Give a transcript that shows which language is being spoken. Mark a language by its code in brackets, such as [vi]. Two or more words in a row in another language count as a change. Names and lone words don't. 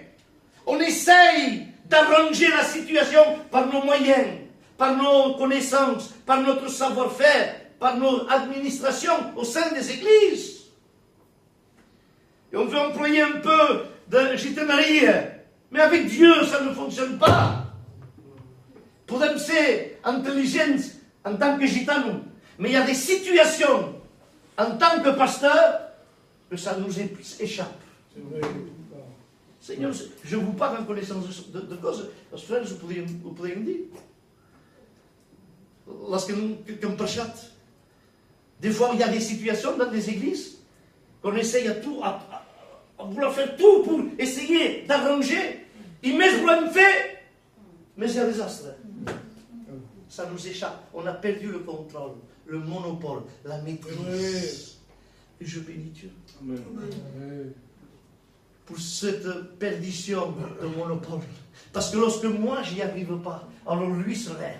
[fr] On essaye d'arranger la situation par nos moyens, par nos connaissances, par notre savoir-faire, par nos administrations au sein des églises. Et on veut employer un peu de gitanerie. Mais avec Dieu, ça ne fonctionne pas. [ca] Podem ser [fr] intelligents en tant que gitano, mais il y a des situations en tant que pasteur que ça nous échappe. Seigneur, je vous parle en connaissance de cause. [ca] Els frères ho podríem dir. [fr] Lorsqu'on prêchate, des fois il y a des situations dans des églises qu'on essaye à vouloir faire tout pour essayer d'arranger. Et mais [ca] volem fer, [fr] mais il y a des astres. Ça nous échappe. On a perdu le contrôle, le monopole, la maîtrise. Et je bénis Dieu. Amen. Pour cette perdition de monopole. Parce que lorsque moi, j'y arrive pas, alors lui se lève.